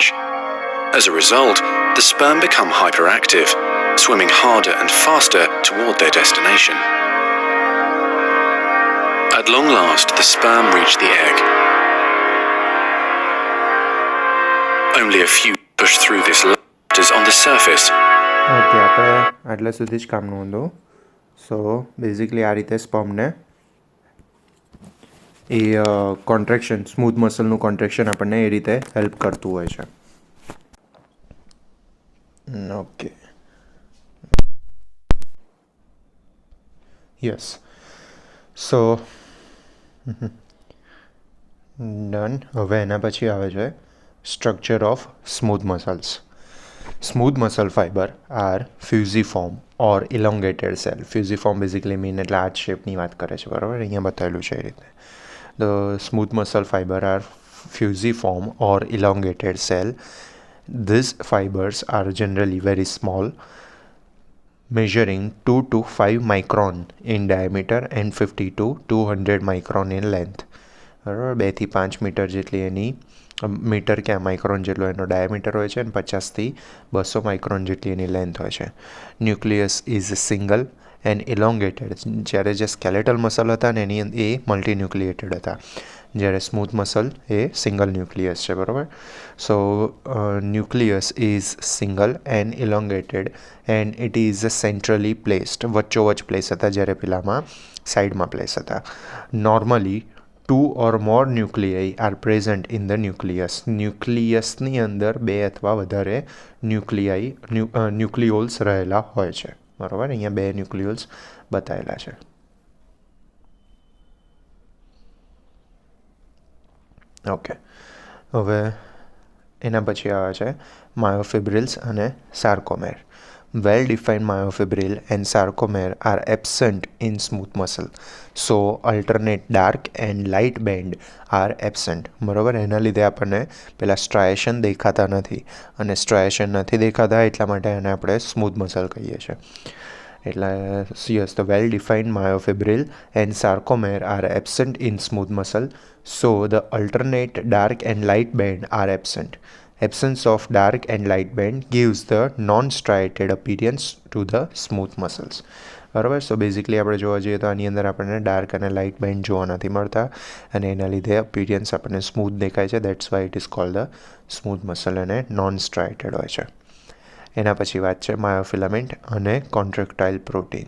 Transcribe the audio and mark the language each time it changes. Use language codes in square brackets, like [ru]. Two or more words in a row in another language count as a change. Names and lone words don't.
[en] As a result, the sperm become hyperactive, swimming harder and faster toward their destination. At long last, the sperm reach the egg. Only a few push through this lattice on the surface. [gu] ઓકે, આપણે આટલા સુધી જ કામનું હતું. [en] so basically [gu] આ રીતે સ્પર્મને એ કોન્ટ્રેક્શન, સ્મૂથ મસલનું કોન્ટ્રેક્શન આપણને એ રીતે હેલ્પ કરતું હોય છે. [en] okay, yes, so done. [gu] હવે એના પછી આવે છે [en] structure of smooth muscles. Smooth muscle fiber are fusiform or elongated cell. Fusiform basically mean [gu] એટલે આ શેપની વાત કરે છે, બરાબર? અહીંયા બતાવેલું છે એ રીતે. [en] The smooth muscle fiber are fusiform or elongated cell. These fibers are generally very small, measuring 2 to 5 micron in diameter and 50 to 200 micron in length. [gu] બરાબર, 2 થી 5 મીટર જેટલી એની મીટર ક્યાં માઇક્રોન જેટલો એનો ડાયામીટર હોય છે અને 50થી 200 માઇક્રોન જેટલી એની લેન્થ હોય છે. [en] nucleus is single and elongated. [gu] જ્યારે જે સ્કેલેટલ મસલ હતા ને એની એ [en] multi nucleated [gu] હતા, જ્યારે [en] smooth muscle [gu] એ સિંગલ ન્યુક્લિયસ છે, બરાબર? [en] so nucleus is single and elongated and it is centrally placed. [gu] વચ્ચોવચ પ્લેસ હતા, જ્યારે પેલામાં સાઈડમાં પ્લેસ હતા. [en] નોર્મલી 2 or more nuclei are present in the nucleus. [gu] ન્યુક્લિયસની અંદર 2 અથવા વધારે ન્યુક્લિયોલ્સ રહેલા હોય છે, બરાબર? અહીંયા 2 ન્યુક્લિયોલ્સ બતાવેલા છે. ઓકે, હવે એના પછી આવે છે માયોફિબ્રિલ્સ અને સાર્કોમેર. [en] Well defined myofibril and sarcomere are absent in smooth muscle, so alternate dark and light band are absent. [gu] બરાબર, એના લીધે આપણને પેલા સ્ટ્રાયેશન દેખાતા નથી, અને સ્ટ્રાયેશન નથી દેખાતા એટલા માટે એને આપણે [en] smooth muscle [gu] કહીએ છીએ. એટલે યસ, [en] the well defined myofibril and sarcomere are absent in smooth muscle, so the alternate dark and light band are absent. Absence of dark and light band gives the non-striated appearance to the smooth muscles. [gu] બરાબર, સો બેઝિકલી આપણે જોવા જઈએ તો આની અંદર આપણને ડાર્ક અને [en] light band [gu] જોવા નથી મળતા અને એના લીધે અપીરિયન્સ આપણને સ્મૂથ દેખાય છે. [en] that's why it is called the smooth muscle [gu] અને [en] non striated [gu] હોય છે. એના પછી વાત છે માયોફિલામેન્ટ અને [en] contractile proteins.